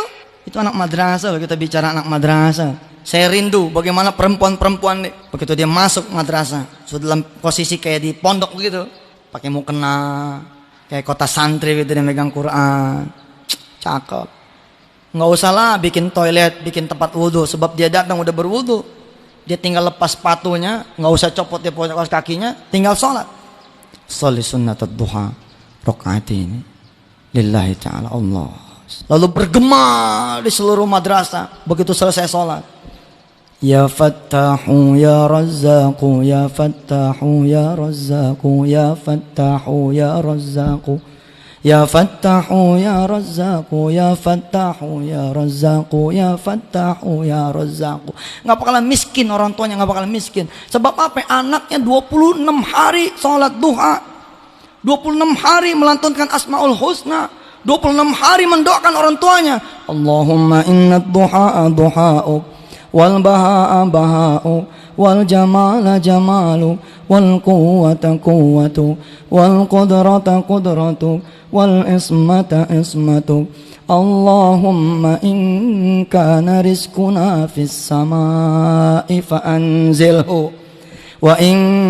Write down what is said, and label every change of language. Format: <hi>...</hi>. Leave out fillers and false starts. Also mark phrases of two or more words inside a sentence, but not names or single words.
<id>Itu anak madrasah loh, kita bicara anak madrasah. Saya rindu bagaimana perempuan-perempuan nih, begitu dia masuk madrasah, sudah dalam posisi kayak di pondok gitu, pakai mukena, kayak kota santri gitu, dia megang Quran, cakep. Nggak usah lah bikin toilet, bikin tempat wudhu, sebab dia datang udah berwudhu, dia tinggal lepas sepatunya, nggak usah copot dia kaos kakinya, tinggal sholat.</id> <ar>أصلي سنة الضحى ركعتين لله تعالى الله.</ar> <id>Lalu bergema di seluruh madrasah begitu selesai sholat.</id> <ar>يا فتاح يا رزاق يا فتاح يا رزاق يا فتاح يا رزاق يا فتاح يا رزاق يا فتاح يا رزاق يا فتاح يا رزاق.</ar> <id>Nggak bakalan miskin orang tuanya, nggak bakalan miskin. Sebab apa? Anaknya 26 hari sholat duha, 26 hari melantunkan Asmaul Husna, 26 hari mendoakan orang tuanya.</id> <ar>اللهم إن الضحاء ضحاء والبهاء بهاء والجمال جمال والقوة قوة والقدرة قدرة والعصمة عصمة. اللهم إن كان رزقنا في السماء فأنزله وإن</ar>